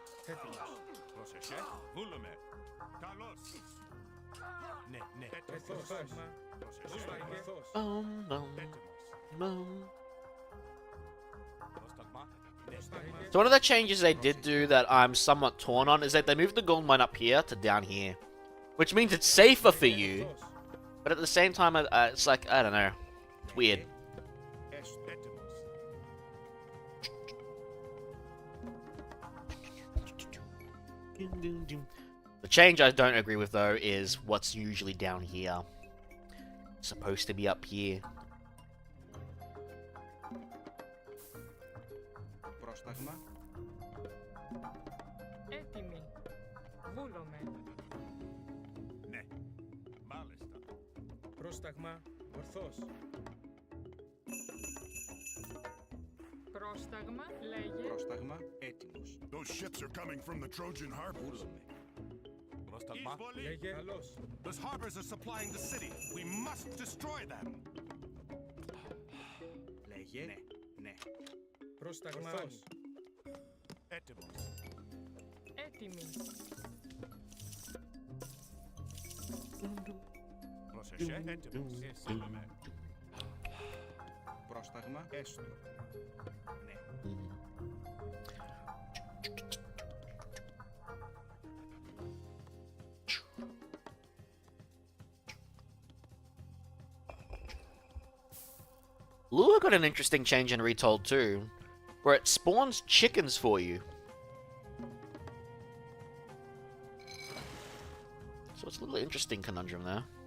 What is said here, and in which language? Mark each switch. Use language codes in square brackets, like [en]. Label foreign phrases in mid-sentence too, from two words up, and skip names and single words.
[el] Έτοιμος. Πρόσεχε. Βούλομαι. Καλώς. Ναι, ναι. Πρόσταγμα. Πρόσεχε. Ορθός. [en] So one of the changes they did do that I'm somewhat torn on is that they moved the gold mine up here to down here. Which means it's safer for you, but at the same time, it's like, I don't know. It's weird. The change I don't agree with, though, is what's usually down here. It's supposed to be up here. [el] Πρόσταγμα. Έτοιμοι. Βούλομαι. Ναι. Μάλιστα. Πρόσταγμα. Ορθός. Πρόσταγμα. Λέγε. Πρόσταγμα. Έτοιμος. [en] Those ships are coming from the Trojan harbors. [el] Βούλομαι. Πρόσταγμα. Λέγε. Καλώς. [en] Those harbors are supplying the city. We must destroy them. [el] Λέγε. Ναι. Ναι. Πρόσταγμα. Ορθός. Έτοιμος. Έτοιμοι. Πρόσεχε. Έτοιμος. Βούλομαι. Πρόσταγμα. Έστω. Ναι. [en] Lure got an interesting change in Retold too, where it spawns chickens for you. So it's a little interesting conundrum there.